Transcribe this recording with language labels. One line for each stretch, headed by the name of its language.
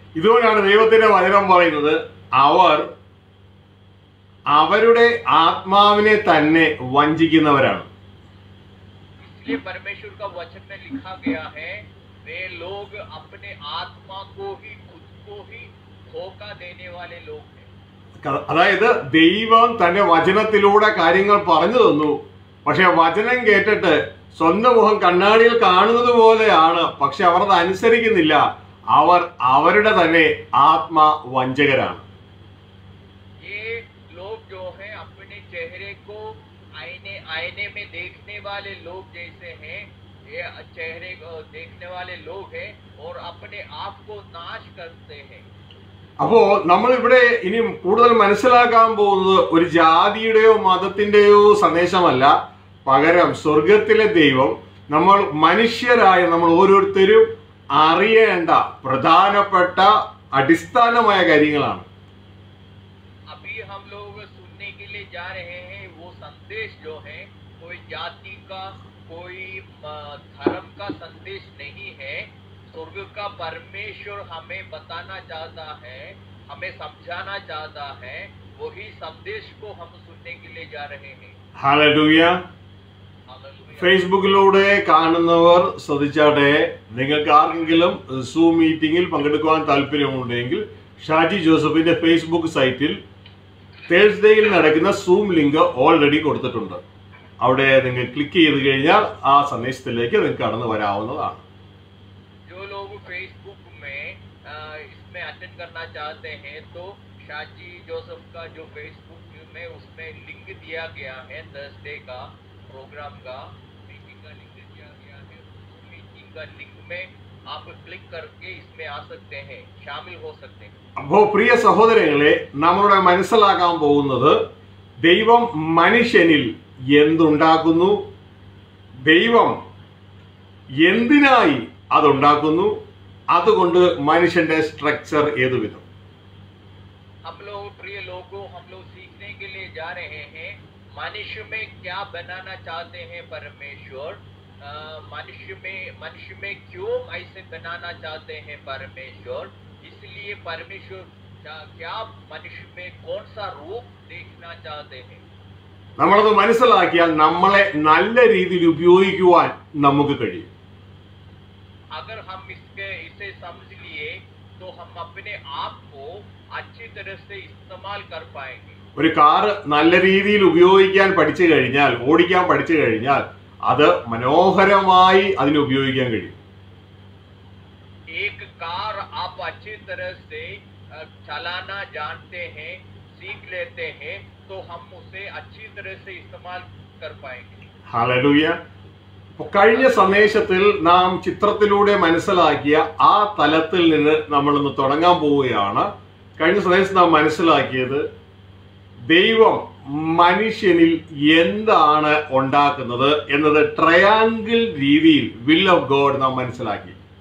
Malayalam: ഇതുകൊണ്ടാണ് ദൈവത്തിന്റെ വചനം പറയുന്നത്, അവരുടെ ആത്മാവിനെ തന്നെ വഞ്ചിക്കുന്നവരാണ്.
Hindi: इसलिए परमेश्वर का वचन में लिखा गया है, वे लोग अपने आत्मा को ही, खुद को ही धोखा देने वाले लोग हैं.
Malayalam: അതായത് ദൈവം തന്റെ വചനത്തിലൂടെ കാര്യങ്ങൾ പറഞ്ഞു തന്നു, പക്ഷെ വചനം കേട്ടിട്ട് സ്വന്തം മുഖം കണ്ണാടിയിൽ കാണുന്നത് പോലെയാണ്, പക്ഷെ അവർ അത് അനുസരിക്കുന്നില്ല. അവരുടെ തന്നെ ആത്മവഞ്ചകരാണ്.
Hindi: ये लोग जो हैं अपने चेहरे को आईने में देखने वाले लोग जैसे हैं, ये चेहरे को देखने वाले लोग हैं और अपने आप को नाश करते हैं.
Malayalam: അപ്പോ നമ്മൾ ഇവിടെ ഇനി കൂടുതൽ മനസ്സിലാക്കാൻ പോകുന്നത് ഒരു ജാതിയുടെയോ മതത്തിന്റെയോ സന്ദേശമല്ല, പകരം സ്വർഗത്തിലെ ദൈവം മനുഷ്യരായ നമ്മൾ ഓരോരുത്തരും അറിയേണ്ട പ്രധാനപ്പെട്ട അടിസ്ഥാനമായ കാര്യങ്ങളാണ്.
Hindi: अभी हम लोग सुनने के लिए जा रहे हैं वो संदेश जो है, कोई जाति का, कोई धर्म का संदेश नहीं है. स्वर्ग का परमेश्वर हमें बताना चाहता है, हमें समझाना चाहता है, वही संदेश को हम सुनने के लिए जा रहे हैं.
Malayalam: ഹല്ലേലൂയ. ഫേസ്ബുക്കിലൂടെ കാണുന്നവർ ശ്രദ്ധിച്ചാട്ടെ, നിങ്ങൾക്ക് ആർക്കെങ്കിലും സൂം മീറ്റിംഗിൽ പങ്കെടുക്കുവാൻ താല്പര്യമുണ്ടെങ്കിൽ ഷാജി ജോസഫിന്റെ ഫേസ്ബുക്ക് സൈറ്റിൽ തേഴ്സ്ഡേയിൽ നടക്കുന്ന സൂം ലിങ്ക് ഓൾറെഡി കൊടുത്തിട്ടുണ്ട്. അവിടെ നിങ്ങൾ ക്ലിക്ക് ചെയ്ത് കഴിഞ്ഞാൽ ആ സന്ദേശത്തിലേക്ക് നിങ്ങൾക്ക് കടന്നു വരാവുന്നതാണ്.
Hindi: जो लोग फेसबुक में इसमें अटेंड करना चाहते हैं, तो शाजी जोसेफ का जो फेसबुक में उसमें लिंक दिया गया है, थर्सडे का प्रोग्राम का मीटिंग का लिंक दिया गया है. मीटिंग का लिंक में आप क्लिक करके इसमें आ सकते हैं, शामिल हो सकते हैं.
Malayalam: അപ്പോ പ്രിയ സഹോദരങ്ങളെ, നമ്മളുടെ മനസ്സിലാക്കാൻ പോകുന്നത് ദൈവം മനുഷ്യനിൽ എന്തുണ്ടാക്കുന്നു, ദൈവം എന്തിനായി അതുണ്ടാക്കുന്നു, അതുകൊണ്ട് മനുഷ്യന്റെ സ്ട്രക്ചർ ഏതുവിധം.
Hindi: हम लोग प्रिय लोगों, हम लोग सीखने के लिए जा रहे हैं मनुष्य में क्या बनाना चाहते हैं परमेश्वर. मनुष्य में क्यों ऐसे बनाना चाहते हैं परमेश्वर. इसलिए परमेश्वर क्या मनुष्य में कौन सा रूप देखना चाहते हैं.
Malayalam: നമ്മളത് മനസ്സിലാക്കിയാൽ നമ്മളെ നല്ല രീതിയിൽ ഉപയോഗിക്കുവാൻ നമുക്ക് കഴിയും.
Hindi: अगर हम इसे समझ लिए तो हम अपने आप को अच्छी तरह से इस्तेमाल कर पाएंगे.
Malayalam: ഒരു കാർ നല്ല രീതിയിൽ ഉപയോഗിക്കാൻ പഠിച്ചു കഴിഞ്ഞാൽ, ഓടിക്കാൻ പഠിച്ചു കഴിഞ്ഞാൽ അത് മനോഹരമായി അതിനെ ഉപയോഗിക്കാൻ കഴിയും.
Hindi: एक कार आप अच्छी तरह से चलाना जानते हैं, सीख लेते हैं, तो हम उसे अच्छी तरह से इस्तेमाल कर पाएंगे.
Malayalam: ഹല്ലേലൂയ. കഴിഞ്ഞ സന്ദേശത്തിൽ നാം ചിത്രത്തിലൂടെ മനസ്സിലാക്കിയ ആ തലത്തിൽ നിന്ന് നമ്മൾ ഇന്ന് തുടങ്ങാൻ പോവുകയാണ്. കഴിഞ്ഞ സന്ദേശത്തിൽ നാം മനസ്സിലാക്കിയത് ദൈവം മനുഷ്യനിൽ എന്താണ് ഉണ്ടാക്കുന്നത് എന്നത് ട്രയാങ്കിൾ രീതിയിൽ
English: will of God
Malayalam: നാം മനസ്സിലാക്കി.